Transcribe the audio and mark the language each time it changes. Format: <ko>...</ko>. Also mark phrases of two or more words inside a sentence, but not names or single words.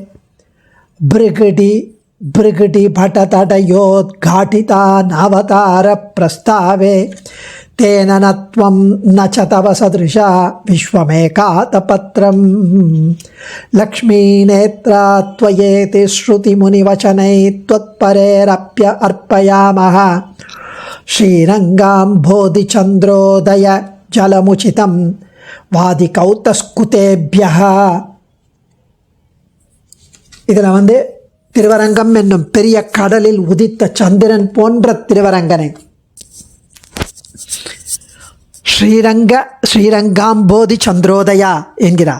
<sa>भृगि भटतटयोद्घाटिता नावतार प्रस्तावे तेन नत्वं न च तव सदृशा विश्वमेकातपत्रं लक्ष्मीनेत्रा त्वयेति श्रुतिमुनिवचनै त्वत्परेरप्य अर्पयामः श्रीरङ्गाम्भोधिचन्द्रोदय जलमुचितं வாதிகௌதஸ்குதேபியः.</sa> <ta>இதில் திருவரங்கம் என்னும் பெரிய கடலில் உதித்த சந்திரன் போன்ற திருவரங்கனை</ta> <sa>श्रीरङ्गाम्भोधि चन्द्रोदया</sa> <ta>என்கிறார்.</ta>